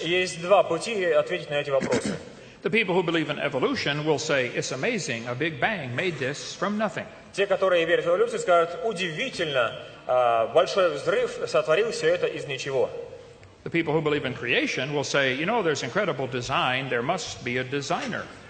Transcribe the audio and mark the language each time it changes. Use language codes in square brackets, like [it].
[ru] Есть 2 пути ответить на эти вопросы. [en] The people who believe in evolution will say, it's amazing, a big bang made this from nothing. [ru] Те, которые верят в эволюцию, скажут, удивительно, большой взрыв сотворил все это из ничего. [en] The people who believe in creation will say, you know, there's incredible design, there must be a designer.